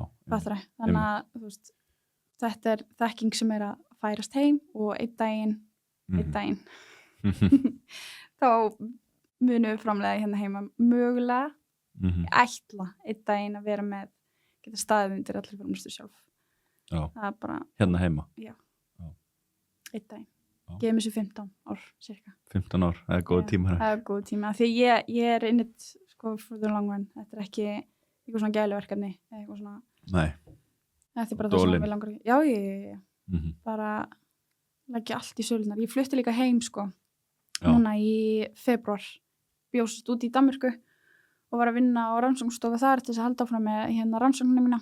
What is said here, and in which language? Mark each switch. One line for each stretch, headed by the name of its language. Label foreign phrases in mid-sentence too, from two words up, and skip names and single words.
Icelandic: Þannig að þú veist, þetta er þekking sem er að færast heim og einn daginn þá munum við framleiða hérna heima mögulega ætla einn daginn að vera með geta staðið undir allir framleiðslu sjálf. Já. Það er bara hérna heima. Já. Einn daginn. Gefum þessu 15 ár cirka. 15 ár, það er góð tíma. Það er góð tíma, því ég er
English: in it
Icelandic: sko
English: for the long run.
Icelandic: Þetta er ekki eitthvað svona gæluverkefni eða eitthvað svona. Nei. Þetta er bara það sem við langar ekki. Já. Bara leggja allt í sölunar. Ég flutti líka heim sko, núna í febrúar, bjóst út í Danmörku og var að vinna á rannsóknarstofu þar til þess að halda áfram með hérna rannsóknina mína.